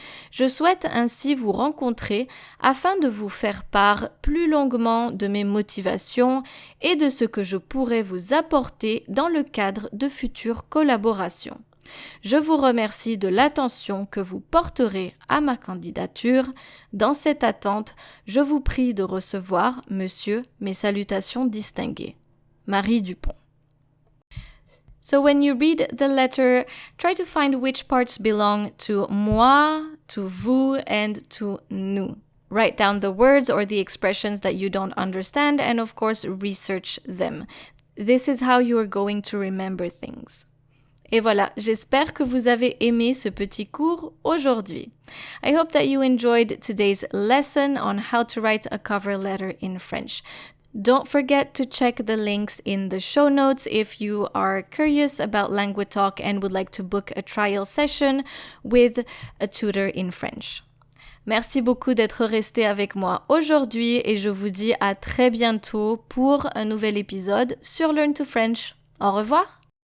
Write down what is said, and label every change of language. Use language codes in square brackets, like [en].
[fr] Je souhaite ainsi vous rencontrer afin de vous faire part plus longuement de mes motivations et de ce que je pourrais vous apporter dans le cadre de futures collaborations. Je vous remercie de l'attention que vous porterez à ma candidature. Dans cette attente, je vous prie de recevoir, monsieur, mes salutations distinguées. Marie Dupont. [en] So when you read the letter, try to find which parts belong to moi, to vous, and to nous. Write down the words or the expressions that you don't understand and of course research them. This is how you are going to remember things. [fr] Et voilà, j'espère que vous avez aimé ce petit cours aujourd'hui. [en] I hope that you enjoyed today's lesson on how to write a cover letter in French. Don't forget to check the links in the show notes if you are curious about Languatalk and would like to book a trial session with a tutor in French. [fr] Merci beaucoup d'être resté avec moi aujourd'hui et je vous dis à très bientôt pour un nouvel épisode sur Learn to French. Au revoir!